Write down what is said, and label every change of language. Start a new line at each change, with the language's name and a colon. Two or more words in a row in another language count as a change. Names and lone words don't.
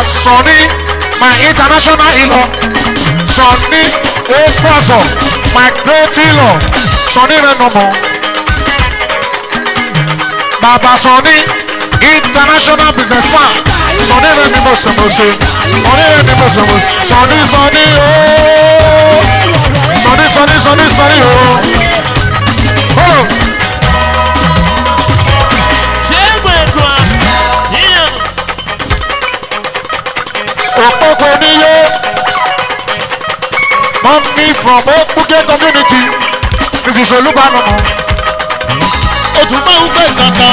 English: Sonny my international in-law Sonny Ekwaso my great in-law Sonny Renomo Baba Sonny international businessman Sonny Renomo Sonny Renomo Sonny Sonny oh Sonny Sonny Sonny Sonny oh oh.
Yoruba: Okoko niye,
English: mommy from Okuge community, Mrs. Olubanomo.
Yoruba: O tún máa ń fẹ́ sànsàn.